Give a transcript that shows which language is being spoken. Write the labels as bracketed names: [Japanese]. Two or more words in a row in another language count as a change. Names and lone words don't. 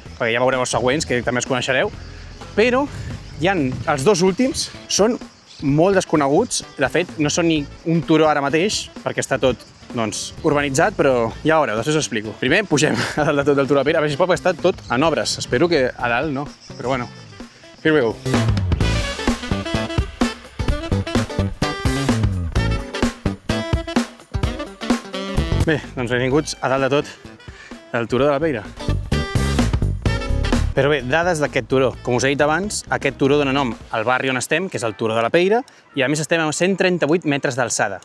[Catalan] Perquè ja veureu els següents, que també els coneixereu, però els dos últims són molt desconeguts. De fet, no són ni un turó ara mateix, perquè està tot urbanitzat, però ja veureu, després us explico. Primer pugem a dalt de tot del Turó de la Peira, a veure si pot estar tot en obres. Espero que a dalt no, però bueno, [English] here we go. [Catalan] Bé, doncs benvinguts a dalt de tot del Turó de la Peira. Però bé, dades d'aquest turó. Com us he dit abans, aquest turó dona nom al barri on estem, que és el Turó de la Peira, i a més estem a 138 metres d'alçada.